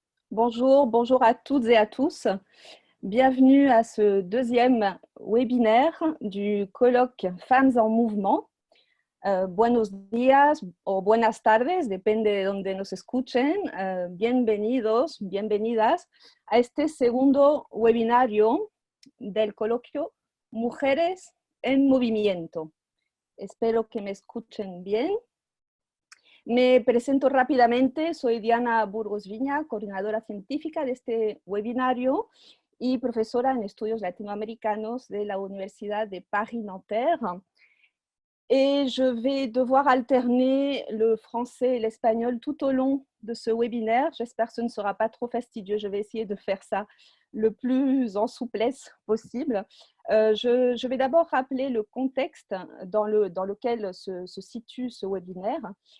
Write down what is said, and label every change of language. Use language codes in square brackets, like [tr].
[fr] Bonjour, bonjour à toutes et à tous. Bienvenue à ce deuxième webinaire du colloque Femmes en Mouvement. [es] Buenos días o buenas tardes, depende de donde nos escuchen. Bienvenidos, bienvenidas a este segundo webinario del coloquio Mujeres en Movimiento. Espero que me escuchen bien. Me presento rápidamente, soy Diana Burgos Viña, coordinadora científica de este webinario y profesora en estudios latinoamericanos de la Universidad de Paris-Nanterre. [fr] Et je vais devoir alterner le français et l'espagnol tout au long de ce webinaire. J'espère que ce ne sera pas trop fastidieux. Je vais essayer de faire ça le plus en souplesse possible. Je vais d'abord rappeler le contexte dans lequel se situe ce webinaire.